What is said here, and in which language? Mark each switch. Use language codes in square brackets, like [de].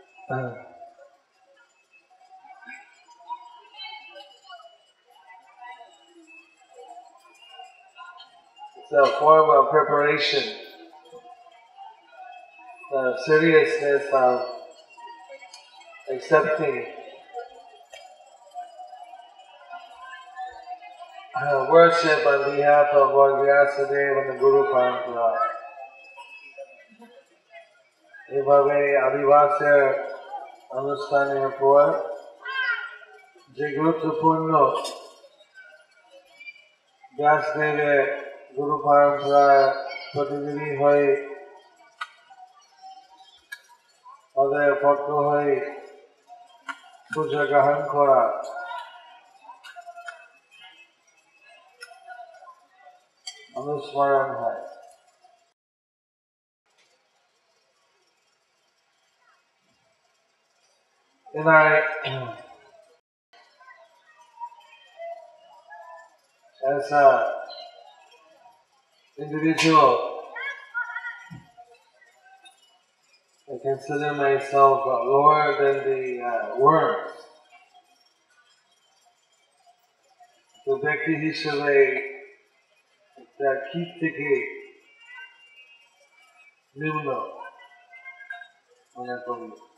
[en] it's a form of preparation, the seriousness of accepting worship on behalf of Lord Vyasadeva and the Guru Parampara. [bn] এভাবে আদিবাসের অনুষ্ঠানের পর যে গুরুত্বপূর্ণ ব্যাসদেবের গুরু পরম্পরার প্রতিনিধি হয়ে তাদের পক্ষ হয়ে পূজা গ্রহণ করা অনুস্মরণ হয়। [en] And as an individual, I consider myself lower than the worms. [bn] তো ব্যক্তি হিসেবে একটা কীট থেকে নিম্ন মনে করি।